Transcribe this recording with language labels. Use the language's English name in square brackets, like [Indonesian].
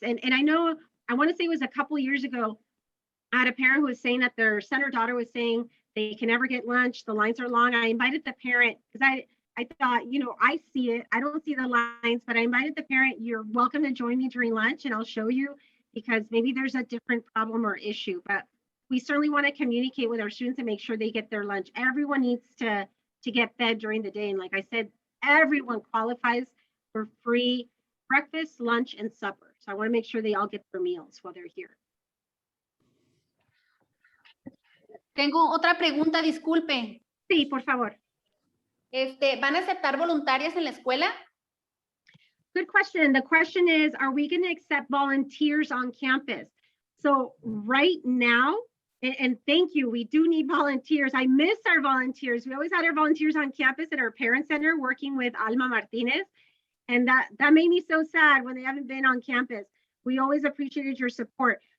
[English] And I know, I want to say it was a couple of years ago, I had a parent who was saying that their son or daughter was saying they can never get lunch, the lines are long. I invited the parent because I thought, I see it, I don't see the lines, but I invited the parent, you're welcome to join me during lunch and I'll show you, because maybe there's a different problem or issue, but we certainly want to communicate with our students and make sure they get their lunch. Everyone needs to get fed during the day. And like I said, everyone qualifies for free breakfast, lunch, and supper. So I want to make sure they all get their meals while they're here. [Spanish] Tengo otra pregunta, disculpe. Sí, por favor. ¿Van a aceptar voluntarias en la escuela? [English] Good question. The question is, are we going to accept volunteers on campus? So right now, and thank you, we do need volunteers. I miss our volunteers. We always had our volunteers on campus at our parent center working with Alma Martinez. And that made me so sad when they haven't been on campus. We always appreciated your support.